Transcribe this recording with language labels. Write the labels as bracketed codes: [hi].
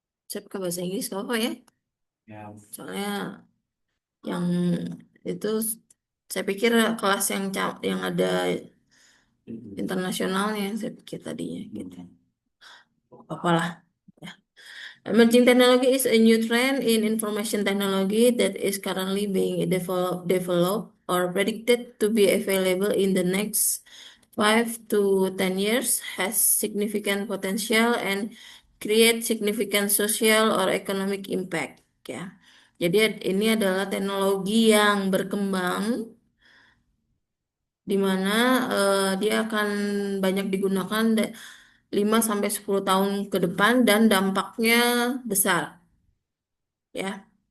[id] Saya pakai bahasa Inggris nggak apa ya? Soalnya yang itu saya pikir kelas yang ada internasionalnya saya pikir tadinya gitu. Apalah. Ya. [en] Emerging technology is a new trend in information technology that is currently being developed or predicted to be available in the next 5 to 10 years, has significant potential and create significant social or economic impact. [id] Ya. Jadi ini adalah teknologi yang berkembang di mana dia akan banyak digunakan 5 sampai 10 tahun ke depan dan dampaknya besar ya.